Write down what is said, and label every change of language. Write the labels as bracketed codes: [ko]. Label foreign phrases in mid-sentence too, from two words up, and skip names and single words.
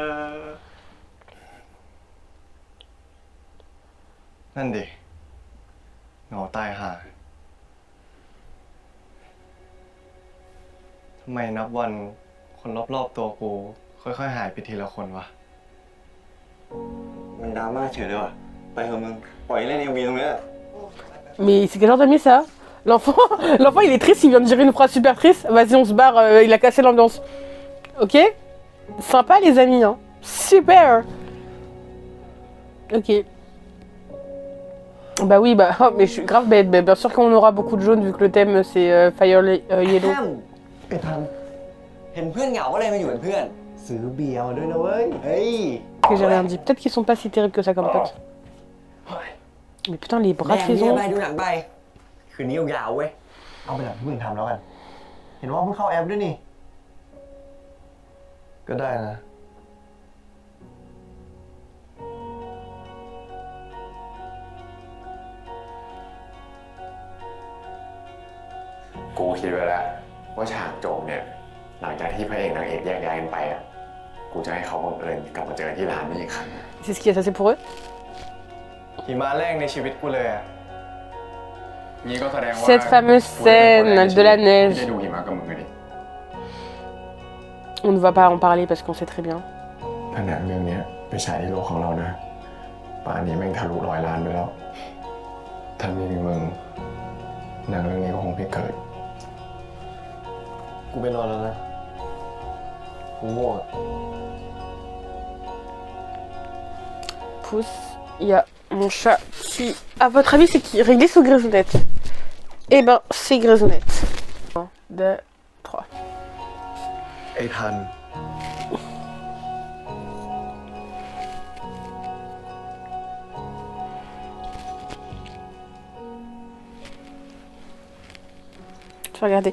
[th] นั่นดิเหงาตายห่าทำไมนับวันคนรอบๆตัวกู ค่อยๆหายไปทีละคนวะ มันดราม่าเฉยเลยว่ะ ไปเถอะมึง ปล่อยเล่นMVตรงนี้ [fr] Mais c'est quel genre d'ami ça? L'enfant, l'enfant il est triste, il vient de dire une phrase super triste. Vas-y, on se barre, il a cassé l'ambiance. Ok? Sympa les amis, hein. Super! Ok. Bah oui, bah, oh, mais je suis grave bête. Bah, bien sûr qu'on aura beaucoup de jaune vu que le thème c'est Fire Yellow. [th] ไอ้ทันเห็นเพื่อนเหงาอะไรมาอยู่เป็นเพื่อน ซื้อเบียร์มาด้วยนะเว้ย เฮ้ย [fr] Que j'ai rien dit. Peut-être qu'ils sont pas si terribles que ça comme potes. Mais putain, les [th] แบ่ง [fr] bras de [th] เบียร์ [fr] saison. [th] ไปดูหนังไป คืนนี้ยาวๆเว้ย เอาไปหลังที่มึงทำแล้วกัน เห็นว่าเพิ่งเข้าแอปด้วยนี่ ก็ได้นะ กูคิดไว้แล้วว่าฉากจบเนี่ย หลังจากที่พระเอกนางเอกแยกย้ายกันไปอ่ะ กูจะให้เขาบังเอิญกลับมาเจอกันที่ร้านนี้อีกครั้ง [fr] C'est ce qui est assez pour eux. [th] หิมะแรกในชีวิตกูเลยอะ นี่ก็แสดงว่า [fr] Cette fameuse scène de la [th] ที่ได้ [fr] neige. [th] ดูหิมะกับมึงเลยดิ [fr] On ne va pas en parler parce qu'on sait très bien. [th] ถ้าหนังเรื่องเนี้ยไปฉายในโลกของเรานะป่านนี้แม่งทะลุ100 ล้านไปแล้วถ้าไม่มีมึงหนังเรื่องนี้ก็คงไม่เกิด กูไปนอนแล้วนะ กูง่วงอะ [fr] Pouce, il y a mon chat qui... À votre avis, c'est qui? Réglisse ou Grisonnette? Eh ben, c'est Grisonnette. 1, 2, 3. [th] ไอ้ทัน [fr] Je vais regarder.